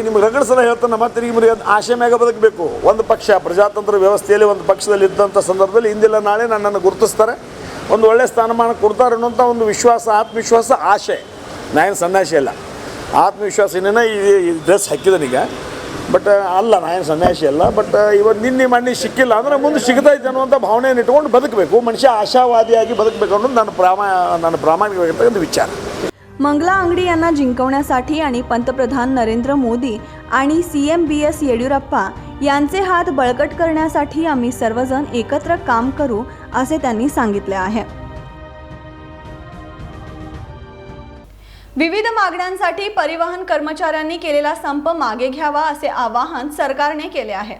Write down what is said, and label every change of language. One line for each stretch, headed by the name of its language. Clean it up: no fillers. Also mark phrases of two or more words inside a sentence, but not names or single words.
Kannada: ನಿಮ್ಗೆ ರಗಡ ಸಲ ಹೇಳ್ತಾನೆ ಮತ್ತೆ ನಿಮ್ಗೆ ಆಶೆ ಮ್ಯಾಗ ಬದುಕಬೇಕು. ಒಂದು ಪಕ್ಷ ಪ್ರಜಾತಂತ್ರ ವ್ಯವಸ್ಥೆಯಲ್ಲಿ ಒಂದು ಪಕ್ಷದಲ್ಲಿ ಇದ್ದಂಥ ಸಂದರ್ಭದಲ್ಲಿ ಇಂದಿಲ್ಲ ನಾಳೆ ನನ್ನನ್ನು ಗುರುತಿಸ್ತಾರೆ, ಒಂದು ಒಳ್ಳೆಯ ಸ್ಥಾನಮಾನ ಕೊಡ್ತಾರೆ ಅನ್ನೋಂಥ ಒಂದು ವಿಶ್ವಾಸ, ಆತ್ಮವಿಶ್ವಾಸ, ಆಶೆ. ನಾನೇನು ಸನ್ಯಾಸಿ ಅಲ್ಲ, ಆತ್ಮವಿಶ್ವಾಸನೇ ಈ ಡ್ರೆಸ್ ಹಾಕಿದನೀಗ. ಬಟ್ ಅಲ್ಲ, ನಾನೇನು ಸನ್ಯಾಸಿ ಅಲ್ಲ. ಬಟ್ ಇವತ್ತು ನಿನ್ನೆ ಮಣ್ಣಿ ಸಿಕ್ಕಿಲ್ಲ ಅಂದರೆ ಮುಂದೆ ಸಿಗ್ತೈತೆ ಅನ್ನುವಂಥ ಭಾವನೆಯನ್ನು ಇಟ್ಕೊಂಡು ಬದುಕಬೇಕು. ಮನುಷ್ಯ ಆಶಾವಾದಿಯಾಗಿ ಬದುಕಬೇಕು ಅನ್ನೋದು ನನ್ನ ಪ್ರಾಮಾಣಿಕವಾಗಿರ್ತಕ್ಕಂಥ ವಿಚಾರ.
Marathi: मंगला अंगडी यांना जिंकवण्यासाठी आणि पंतप्रधान नरेंद्र मोदी आणि CM BS येडियुरप्पा यांचे हात बळकट करण्यासाठी आम्ही सर्वजण एकत्र काम करू असे त्यांनी सांगितले आहे. विविध मागण्यांसाठी परिवहन कर्मचाऱ्यांनी केलेला संप मागे घ्यावा असे आवाहन सरकारने केले आहे.